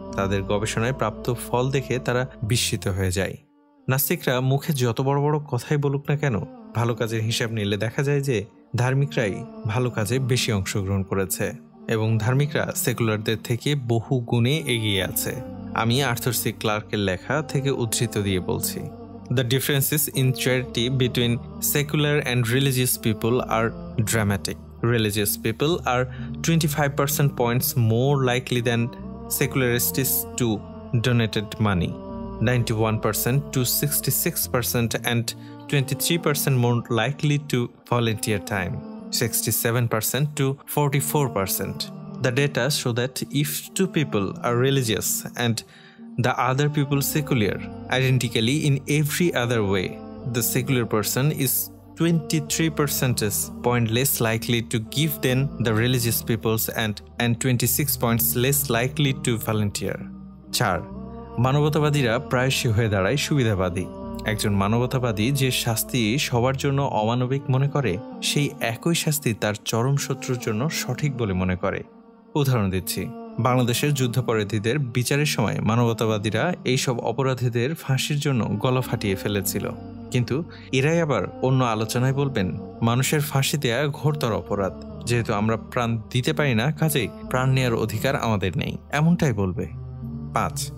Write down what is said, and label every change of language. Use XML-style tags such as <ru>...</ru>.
<bn>তাদের গবেষণায় প্রাপ্ত ফল দেখে তারা বিস্মিত হয়ে যায়। নাস্তিকরা মুখে যত বড় বড় কথাই বলুক না কেন, ভালো কাজের হিসাব নিলে দেখা যায় যে ধার্মিকরাই ভালো কাজে বেশি অংশগ্রহণ করেছে এবং ধার্মিকরা সেকুলারদের থেকে বহু গুণে এগিয়ে আছে। আমি আর্থার সি ক্লার্কের লেখা থেকে উদ্ধৃত দিয়ে বলছি,</bn> <en>The differences in charity between secular and religious people are dramatic. Religious people are 25% points more likely than secularists to donate money, 91% to 66%, and 23% more likely to volunteer time, 67% to 44%. The data show that if two people are religious and the other people secular, identically in every other way, the secular person is 23% point less likely to give than the religious peoples and 26 points less likely to volunteer. 4.</en> <bn>মানবতাবাদীরা প্রায়শই হয়ে দাঁড়ায় সুবিধাবাদী। একজন মানবতাবাদী যে শাস্তি সবার জন্য অমানবিক মনে করে, সেই একই শাস্তি তার চরম শত্রুর জন্য সঠিক বলে মনে করে। উদাহরণ দিচ্ছি, বাংলাদেশের যুদ্ধাপরাধীদের বিচারের সময় মানবতাবাদীরা এইসব অপরাধীদের ফাঁসির জন্য গলা ফাটিয়ে ফেলেছিল, কিন্তু এরাই আবার অন্য আলোচনায় বলবেন মানুষের ফাঁসি দেয়া ঘোরতর অপরাধ, যেহেতু আমরা প্রাণ দিতে পারি না, কাজেই প্রাণ নেওয়ার অধিকার আমাদের নেই, এমনটাই বলবে। 5.</bn>